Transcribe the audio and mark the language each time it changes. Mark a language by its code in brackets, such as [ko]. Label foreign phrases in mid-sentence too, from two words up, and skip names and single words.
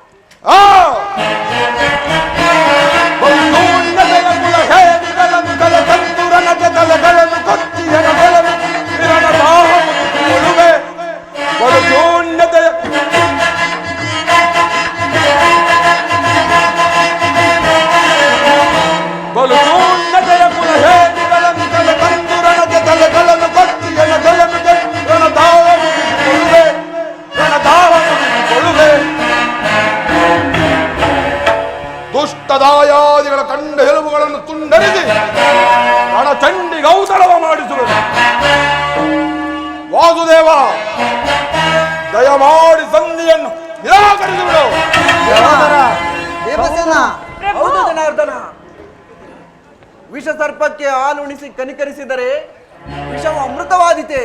[kn] ಕುಲ ಹೇದಿಗಳನ್ನು ತಲೆ ತಂದುರನಗೆ ತಲೆಗಳನ್ನು ಕೊಚ್ಚಿ ಹೆಣಗಳನ್ನು ವಿರಣ ದಾಹ ಮುಗಿಸಿಕೊಳ್ಳುವೆ ಬಲು ಶೂನ್ಯತೆಯ ಬಲು ಶೂನ್ಯತೆಯ ಕುಲ ಹೇದಿಗಳನ್ನು ತಲೆ ತಂದುರನಗೆ ತಲೆಗಳನ್ನು ಕೊಚ್ಚಿ ಹೆಣಗಳನ್ನು ರಣದಾವ ಮುಗಿಸಿಕೊಳ್ಳುವೆ ರಣದಾವ ಮುಗಿಸಿಕೊಳ್ಳುವೆ ದುಷ್ಟದಾಯಾದಿಗಳ ಕಂಡ ಎಲುಬುಗಳನ್ನು ತುಂಡರಿಸಿ ರಣಚಂಡಿಗೌತಣವ ಮಾಡಿಸುವೆ ವಾಸುದೇವ ದಯಮಾಡಿ ಸಂಧಿಯನ್ನು ನಿರಾಕರಿಸಿಬಿಡು. ಹೌದು ಜನಾರ್ದನ, ವಿಷ ಸರ್ಪಕ್ಕೆ ಹಾಲುಣಿಸಿ ಕನಿಕರಿಸಿದರೆ ವಿಷವು ಅಮೃತವಾದಿತೆ.